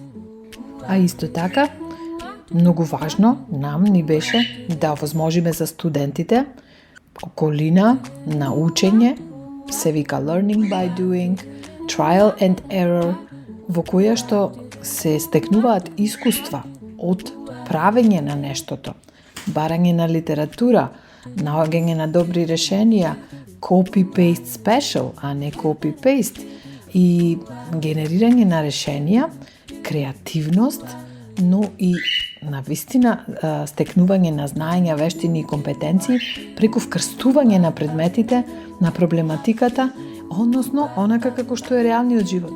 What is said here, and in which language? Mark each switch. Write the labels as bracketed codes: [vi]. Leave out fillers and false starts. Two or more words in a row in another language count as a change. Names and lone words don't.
[mk] А исто така, многу важно нам ни беше да овозможиме за студентите околина на учење, се вика Learning [en] by Doing, Trial and Error, [mk] во која што се стекнуваат искуства од правење на нештото, барање на литература, наоѓање на добри решенија, [en] copy-paste special, [mk] а не copy-paste, и генерирање на решенија, креативност, но и навистина стекнување на знаења, вештини и компетенции преку вкрстување на предметите, на проблематиката, односно онака како што е реалниот живот.